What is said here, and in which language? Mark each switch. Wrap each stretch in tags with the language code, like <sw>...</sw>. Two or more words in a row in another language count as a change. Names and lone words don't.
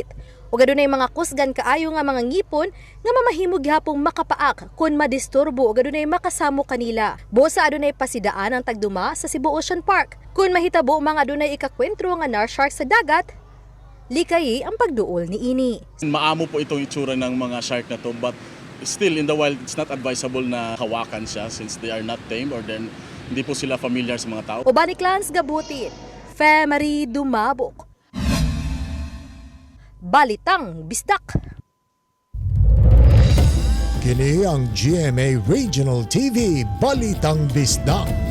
<ceb>Ug adunay mga kusgan kaayo nga mga ngipon nga mamahimog gihapong makapaak kun madisturbo ug adunay makasamo kanila. Busa adunay pasidaan ang tagduma sa Cebu Ocean Park. Kun mahitabo mga adunay ikakwentro nga nurse shark sa dagat, likay ang pagduol niini.</ceb> <tl>Maamo po itong itsura ng mga shark na to,</tl> <en>but still in the wild it's not advisable</en> <tl>na hawakan siya</tl> <en>since they are not tame or then</en> <tl>hindi po sila familiar sa mga tao.</tl> <ceb>Uban ni Clans Gabutin, Femari Dumabok. Balitang Bisdak. Kini ang GMA Regional TV Balitang Bisdak.</ceb>